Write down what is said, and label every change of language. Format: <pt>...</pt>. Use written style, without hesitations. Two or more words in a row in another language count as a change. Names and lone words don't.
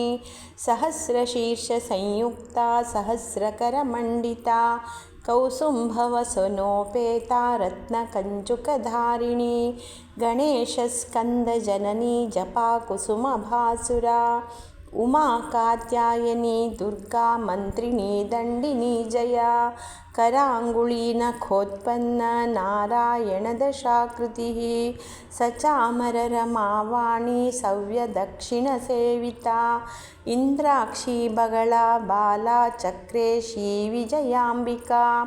<sa>ಸಹಸ್ರಶೀರ್ಷ ಸಂಯುಕ್ತ ಸಹಸ್ರಕರಮಂಡಿತಾ ಕೌಸುಂಭವಸನೋಪೇತಾ ರತ್ನಕಂಚುಕಧಾರಿಣಿ ಗಣೇಶಸ್ಕಂದಜನನಿ ಜಪಾಕುಸುಮಭಾಸುರಾ ಉಮಾ ಕಾತ್ಯಾಯನಿ ದುರ್ಗಾ ಮಂತ್ರಿಣಿ ದಂಡಿನಿ ಜಯಾ कराङ्गुलीनखोत्पन्न नारायणदशाकृतिः सचामररमावाणी सव्यदक्षिणसेविता इन्द्राक्षी बगला बाला चक्रे श्रीविजयाम्बिका</sa>